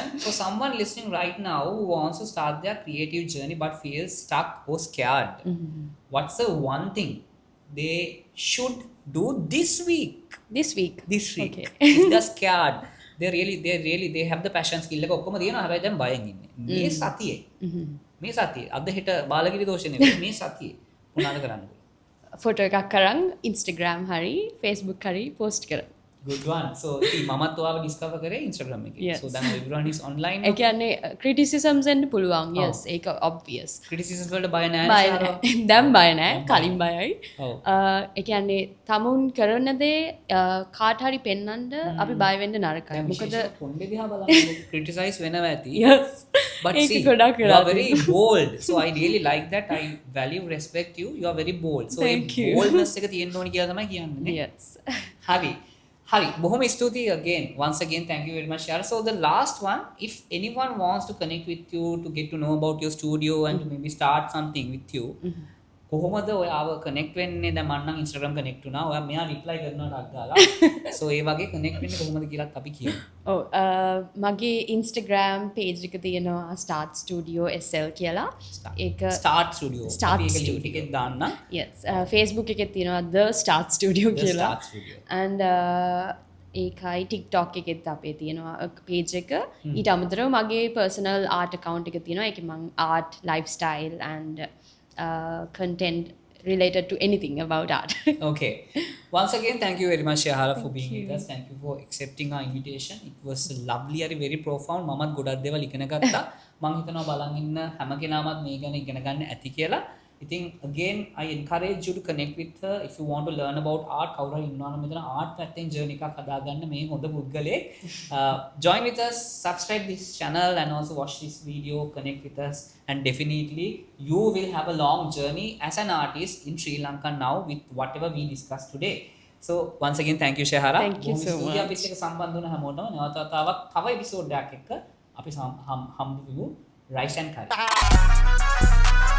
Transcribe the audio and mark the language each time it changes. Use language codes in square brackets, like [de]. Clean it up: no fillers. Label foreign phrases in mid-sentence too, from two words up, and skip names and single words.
[en] So someone listening right now who wants to start their creative journey but feels stuck or scared, what's the one thing they should do this week. this week Okay. Okay. If they're scared, they have the passion skill [si] එක ඔක්කොම තියෙනවා. හැබැයි දැන් බයෙන් ඉන්නේ. මේ සතියේ. මේ සතියේ අද හෙට බාලගිරි දෝෂේ නෙවෙයි. මේ සතියේ මොනවාද කරන්න පුළුවන්? ෆොටෝ එකක් කරන් Instagram හරි Facebook හරි post කරන්න. [en] Good one. So see [si] මමත් ඔයාව discover කරේ Instagram එකේ. [en] Yes. So then everyone is online. [si] ඒ කියන්නේ criticisms එන්න පුළුවන්. yes ඒක obvious. criticism වලට බය නැහැ බය නේ නැහැ. දැන් බය නැහැ. කලින් බයයි. ඔව්. ඒ කියන්නේ තමුන් කරන දේ කාට හරි පෙන්වන්න අපි බය වෙන්න නරකයි. මොකද කොණ්ඩේ දිහා බලන්න criticize වෙනවා ඇති. [en] yes But [si] ඒක [en] see, [si] ගොඩක් [en] you [si] වෙලා [en] are very bold. So I really like that. I value, respect you. You are very bold. So Thank you. [si] boldness එක තියෙන්න ඕනි කියලා තමයි කියන්නේ නේ. [en] yes [si] Hari. බොහොම ස්තුතියි again. [en] Once again, thank you very much, Shara. So the last one, if anyone wants to connect with you to get to know about your studio and to maybe start something with you, [si] කොහොමද ඔයාව connect වෙන්නේ? දැන් මම නම් Instagram connect වුණා. ඔයා මෙයා reply කරනවා ටක් ගාලා. So ඒ වගේ connect වෙන්නේ කොහොමද කියලාත් අපි කියමු. ඔව් මගේ Instagram page එක තියෙනවා start studio sl කියලා. ඒක Start Studio. Start අපි ඒක Studio. link එකෙන් දාන්න. yes Facebook එකේ තියෙනවා the start studio The කියලා. Start Studio. and ඒකයි TikTok එකෙත් අපේ තියෙනවා page එක. ඊට අමතරව මගේ [en] personal art account [si] එක තියෙනවා. ඒකේ මම [en] art lifestyle and content related to anything about art. Okay. Once again, thank you very much, Shahara, for being with us. Thank you for accepting our invitation. It was lovely and very profound. [si] මමත් ගොඩක් දේවල් ඉගෙන ගත්තා. මම හිතනවා බලන් ඉන්න හැම කෙනාමත් මේ ගැන ඉගෙන ගන්න ඇති කියලා. [en] ඉතින් again I encourage you to connect with her if you want to learn about art. [si] කවුරු හරි ඉන්නවා නම් මෙතන art පැත්තෙන් journey එකක් හදාගන්න මේ හොඳ පුද්ගලයෙක්. [en] Join with us, subscribe this channel and also watch this video, connect with us, and definitely you will have a long journey as an artist in Sri Lanka now with whatever we discussed today. So once again thank you, Shahara. Thank you so much. [si] අපිත් එක්ක සම්බන්ධ වුණ හැමෝටම නැවත වතාවක් තව එපිසෝඩ් එකක් එක්ක අපි හම්බ වෙමු. Rice and Curry.